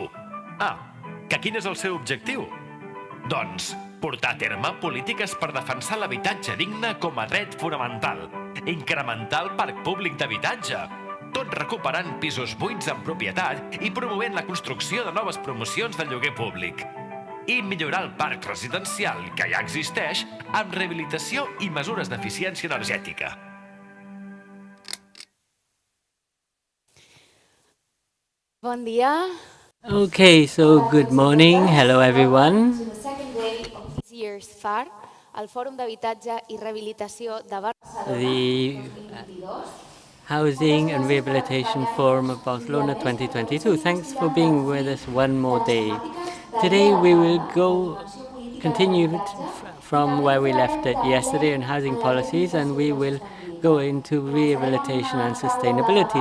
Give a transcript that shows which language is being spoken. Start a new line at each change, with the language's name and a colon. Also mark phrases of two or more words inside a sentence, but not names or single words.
Catalan: Que quin és el seu objectiu? Doncs portar a terme polítiques per defensar l'habitatge digne com a dret fonamental, incrementar el parc públic d'habitatge, tot recuperant pisos buits en propietat i promovent la construcció de noves promocions de lloguer públic, i millorar el parc residencial que ja existeix amb rehabilitació i mesures d'eficiència energètica. Bon dia.
English: Okay, so good morning. Hello, everyone. This year's Fhar, el Fòrum d'Habitatge i Rehabilitació de Barcelona. The Housing and Rehabilitation Forum of Barcelona 2022. Thanks for being with us one more day. Today we will continue from where we left it yesterday in housing policies, and we will go into rehabilitation and sustainability.